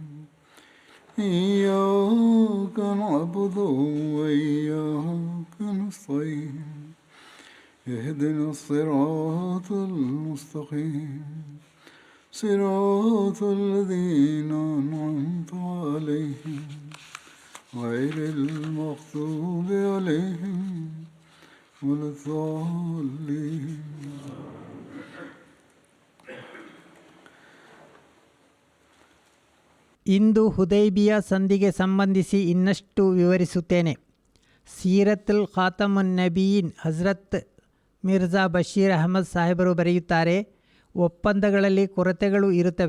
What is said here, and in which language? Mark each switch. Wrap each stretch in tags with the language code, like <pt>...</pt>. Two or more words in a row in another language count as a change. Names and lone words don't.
<ar>إياك نعبد وإياك نستعين اهدنا الصراط المستقيم صراط الذين أنعمت عليهم غير المغضوب عليهم ولا الضالين.</ar> <kn>ಇಂದು ಹುದೈಬಿಯಾ ಸಂಧಿಗೆ ಸಂಬಂಧಿಸಿ ಇನ್ನಷ್ಟು ವಿವರಿಸುತ್ತೇನೆ. ಸೀರತುಲ್ ಖಾತಮುನ್ ನಬೀನ್ ಹಜರತ್ ಮಿರ್ಜಾ ಬಶೀರ್ ಅಹಮದ್ ಸಾಹೇಬರು ಬರೆಯುತ್ತಾರೆ, ಒಪ್ಪಂದಗಳಲ್ಲಿ ಕೊರತೆಗಳು ಇರುತ್ತವೆ.</kn>